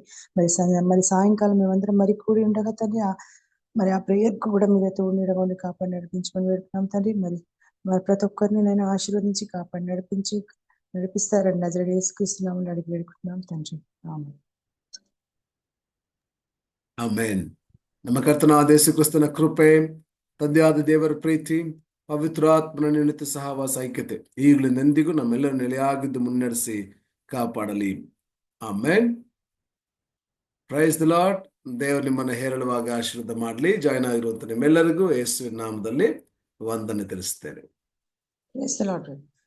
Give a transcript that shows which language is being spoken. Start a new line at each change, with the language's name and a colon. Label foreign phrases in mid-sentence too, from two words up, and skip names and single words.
Telugu: మరి సాయంకాలం మేమందరం మరి కూడి ఉండగా తండ్రి మరి ఆ ప్రేయర్ కూడా మీరు తోడు నీడగా కాపాడి నడిపించమని వేడుకున్నాం తండ్రి. మరి ప్రతి ఒక్కరిని నేను ఆశీర్వదించి కాపాడి నడిపిస్తారని నజరేయుడు యేసుక్రీస్తు నామములో అడిగి వేడుకుంటున్నాం తండ్రి. ఆమేన్.
Kannada: ಆಮೆನ್. ನಮ್ಮ ಕರ್ತನಾದ ಯೇಸು ಕ್ರಿಸ್ತನ ಕೃಪೆ, ತಂದೆಯಾದ ದೇವರ ಪ್ರೀತಿ, ಪವಿತ್ರಾತ್ಮನ ನಿಮಿತ್ತ ಸಹವಾಸ ಐಕ್ಯತೆ ಈಗಲಿಂದೆಂದಿಗೂ ನಮ್ಮೆಲ್ಲರ ನೆಲೆಯಾಗಿದ್ದು ಮುನ್ನಡೆಸಿ ಕಾಪಾಡಲಿ.
English: ಆಮೆನ್. Praise the Lord.
Kannada: ದೇವರು ನಿಮ್ಮನ್ನು ಹೇರಳವಾಗಿ ಆಶೀರ್ವಾದ ಮಾಡಲಿ. ಜಾಯ್ನ್ ಆಗಿರುವಂತ ನಿಮ್ಮೆಲ್ಲರಿಗೂ ಯೇಸುವಿನ ನಾಮದಲ್ಲಿ ವಂದನೆ ತಿಳಿಸ್ತೇನೆ.
English: Praise the Lord.